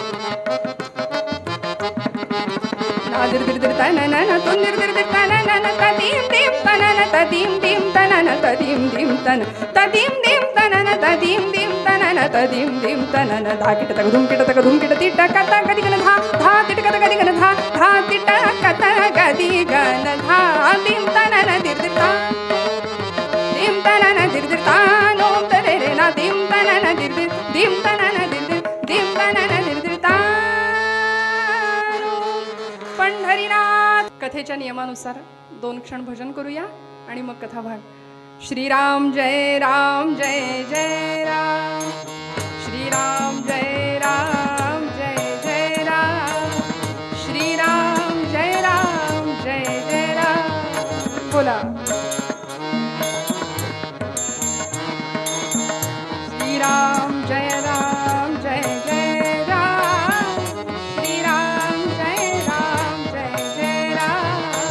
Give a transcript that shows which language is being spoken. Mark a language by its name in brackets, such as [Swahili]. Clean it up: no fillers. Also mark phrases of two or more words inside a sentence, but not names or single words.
[Marathi] ना दिर्दिर दिर तनन तुन दिर्दिर दिर तनन तदीम दीम तनन तदीम दीम तनन तदीम दीम तन तदीम दीम तनन तदीम दीम तनन तदीम दीम तनन. धा किट तक धूम किट तिट कत गदी गन धा धा तिट कत गदी गन धा धा तिट कत गदी गन धा दीम तनन दिर्दिर्ता, दिम तनन दिर्दिर्ता नोम तदेरे ना दिम तनन दिर्दिर, दिम तनन दिर्दिर, दिम तनन दिर्दिर्ता. पंढरीनाथ. कथेच्या नियमानुसार 2 क्षण भजन करूया आणि मग कथा भाग. श्रीराम जय राम जय जय राम, श्रीराम जय राम जय जय राम, श्रीराम जय राम जय जय राम. बोला. श्रीराम जय राम जय जय राम, श्रीराम जय राम जय जय राम.